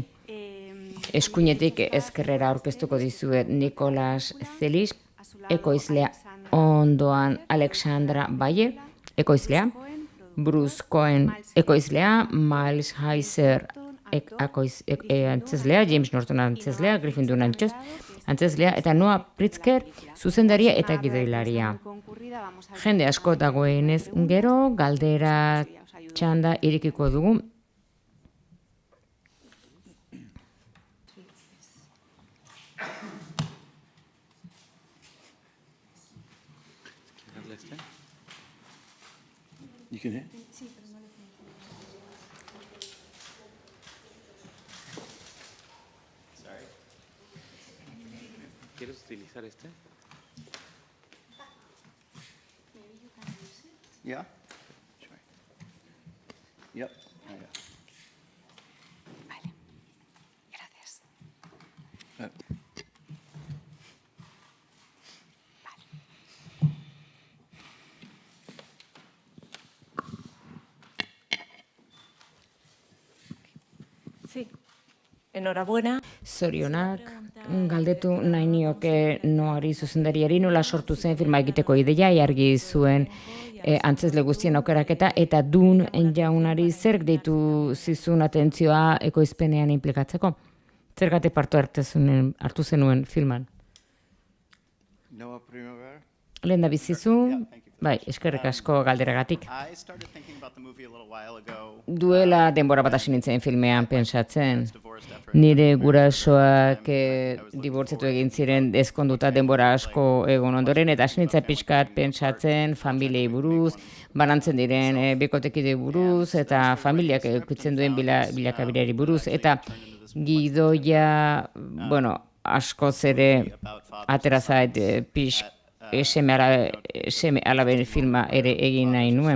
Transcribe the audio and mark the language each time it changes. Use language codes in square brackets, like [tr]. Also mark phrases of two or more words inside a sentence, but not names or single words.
[eu] Eskuinetik ezkerrera aurkeztuko dizuet Nicolas Celis, ekoizlea ondoan Alexandra Baye, ekoizlea, Bruce Cohen, ekoizlea, Miles Heiser, antzezlea, James Norton antzezlea, Griffin Dunn antzezlea, eta Noah Pritzker zuzendaria eta gidoilaria. Jende asko dagoenez gero, galdera txanda irekiko dugu. [en] You can hit? [es] Sí, pero no le pongo. [en] Sorry. [es] ¿Quieres utilizar este? [en] Maybe you can use it. Yeah. Sure. Yep. Oh, yeah. [es] Vale. Gracias. Sí. Enhorabuena. [eu] Zorionak, galdetu nahi nioke Noari zuzendariari nola sortu zen filma egiteko ideia, argi zuen antzezle guztien aukeraketa, eta Dun jaunari zerk deitu zizun atentzioa ekoizpenean implikatzeko? Zergatik hartu zenuen filman? Noah Primavera? Lehen da bizizu, bai, eskerrik asko galderagatik. [en] I started thinking about the movie a little while ago. [eu] Duela denbora bat hasi nintzen filmean pentsatzen. Nire gurasoak dibortzatu egin ziren ezkonduta denbora asko egon ondoren, eta hasi nintzen pixkat pentsatzen familiei buruz, banantzen diren bikotekide buruz, eta familiak eukitzen duen bilakabirari buruz, eta gidoia, bueno, askoz ere atera zait seme alaben filma ere egin nahi nuen.